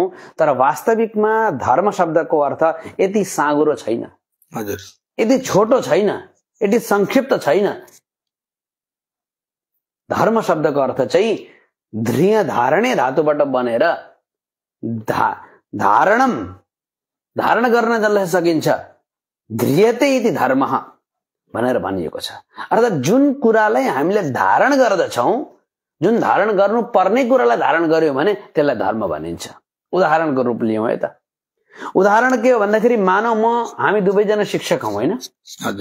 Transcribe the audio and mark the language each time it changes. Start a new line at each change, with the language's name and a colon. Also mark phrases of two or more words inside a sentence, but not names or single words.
Nepali: तर वास्तविकमा धर्म शब्दको अर्थ यति साँगुरो छैन, हजुर, यति छोटो छैन, यति संक्षिप्त छैन। धर्म शब्दको अर्थ चाहिँ
Sanskrit: ध्रिय धारणे
Nepali: धातुबाट बनेर धारण गर्न जसलाई सकिन्छ
Sanskrit: ध्रियते इति धर्म
Nepali: भनेर भनिएको छ। अर्थात् जुन कुरालाई हामीले धारण गर्दछौं, जुन धारण गर्नु पर्ने कुरालाई धारण गर्यो भने त्यसलाई धर्म भनिन्छ। उदाहरणको रूप लियौँ है त। उदाहरण के हो भन्दाखेरि मानौ हामी दुवैजना शिक्षक हौं, होइन? हजुर,